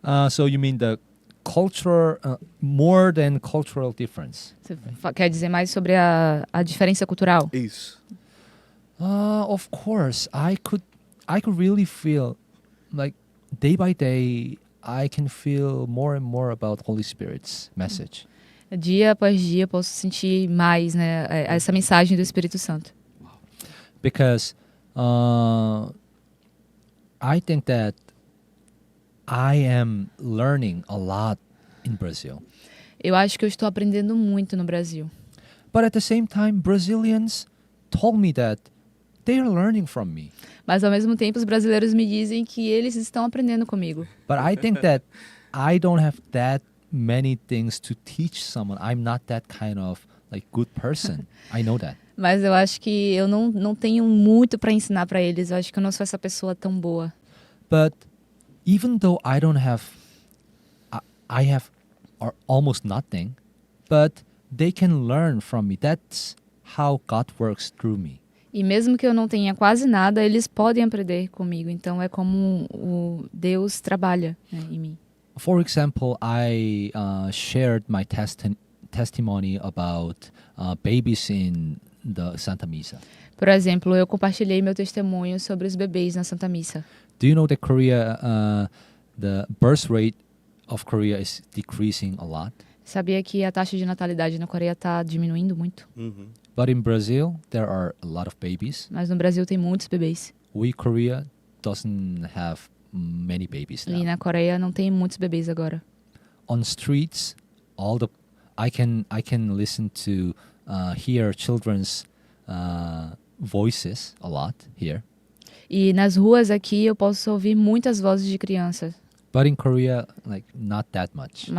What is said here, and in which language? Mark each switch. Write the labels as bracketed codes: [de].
[en] So you mean the culture, more than cultural difference? [pt] Você quer dizer mais sobre a diferença cultural? Isso. [en] Of course, I could really feel like day by day I can feel more and more about Holy Spirit's message. [pt] Dia após dia eu posso sentir mais, né, essa mensagem do Espírito Santo. [en] Because I think that I am learning a lot in Brazil. [pt] Eu acho que eu estou aprendendo muito no Brasil. [en] But at the same time, Brazilians told me that they are learning from me. [pt] Mas ao mesmo tempo, os brasileiros me dizem que eles estão aprendendo comigo. [en] But I think that I don't have that many things to teach someone. I'm not that kind of like good person. I know that. [pt] Mas eu acho que eu não tenho muito para ensinar para eles. Eu acho que eu não sou essa pessoa tão boa. [en] But even though I don't have, I have almost nothing, but they can learn from me. That's how God works through me. [pt] E mesmo que eu não tenha quase nada, eles podem aprender comigo. Então é como o Deus trabalha, né, em mim. [en] For example, I shared my testimony about babies in the Santa Missa. [pt] Por exemplo, eu compartilhei meu testemunho sobre os bebês na Santa Missa. [en] Do you know that Korea, the birth rate of Korea is decreasing a lot? [pt] Sabia que a taxa de natalidade na Coreia está diminuindo muito? Uhum. [en] But in Brazil, there are a lot of babies. [pt] Mas no Brasil tem muitos bebês. [en] We, Korea, doesn't have many babies [pt] E [en] now. [pt] na Coreia não tem muitos bebês agora. [en] On streets, I can listen to hear children's voices a lot here. [pt] E nas ruas aqui eu posso ouvir muitas vozes de crianças. [en] But in Korea, like not that much.